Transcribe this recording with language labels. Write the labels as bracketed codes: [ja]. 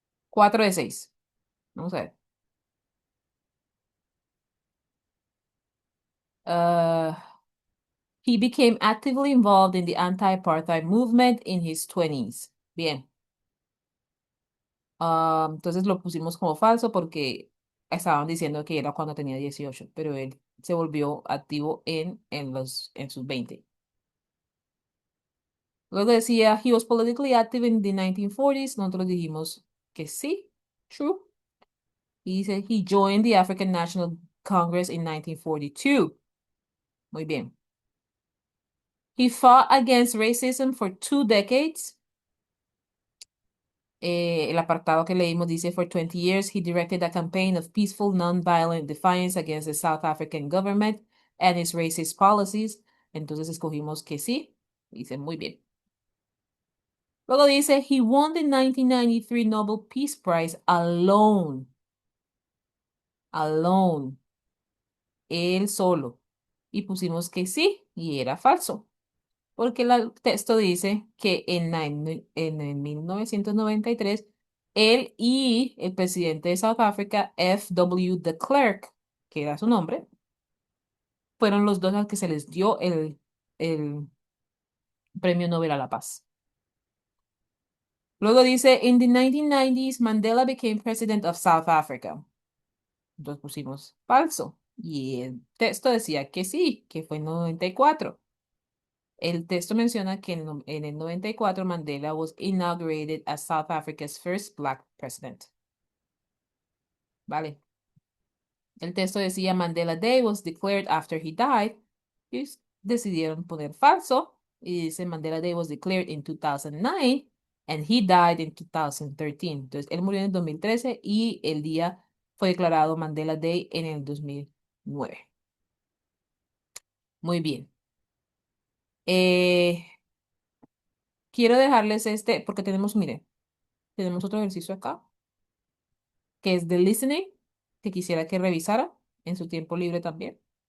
[es] Cuatro de seis. Vamos a ver. [en] Uh, he became actively involved in the anti-apartheid movement in his 20s. [es] Bien. Entonces lo pusimos como falso porque estaban diciendo que era cuando tenía 18, pero él se volvió activo en sus 20. Luego decía, [en] he was politically active in the 1940s. [es] Nosotros dijimos que sí, true. Y dice, [en] he joined the African National Congress in 1942. [es] Muy bien. [en] He fought against racism for 2 decades. [es] El apartado que leímos dice, [en] for 20 years, he directed a campaign of peaceful, non-violent defiance against the South African government and its racist policies. [es] Entonces escogimos que sí. Dice, muy bien. Luego dice, [en] he won the 1993 Nobel Peace Prize alone. Alone. [es] Él solo. Y pusimos que sí, y era falso. Porque el texto dice que en el 1993, él y el presidente de South Africa, F. W. de Klerk, que era su nombre, fueron los dos a los que se les dio el Premio Nobel a la Paz. Luego dice, [en] in the 1990s, Mandela became president of South Africa. [es] Entonces pusimos falso. Y el texto decía que sí, que fue en 94. El texto menciona que en el 94 Mandela [en] was inaugurated as South Africa's first black president. [es] Vale. El texto decía Mandela Day [en] was declared after he died. [es] Y decidieron poner falso. Y dice [en] Mandela Day was declared in 2009 and he died in 2013. [es] Entonces, él murió en el 2013 y el día fue declarado Mandela Day en el 2009. Muy bien. Eh, quiero dejarles este, porque tenemos, mire, tenemos otro ejercicio acá, que es de listening, que quisiera que revisara en su tiempo libre también.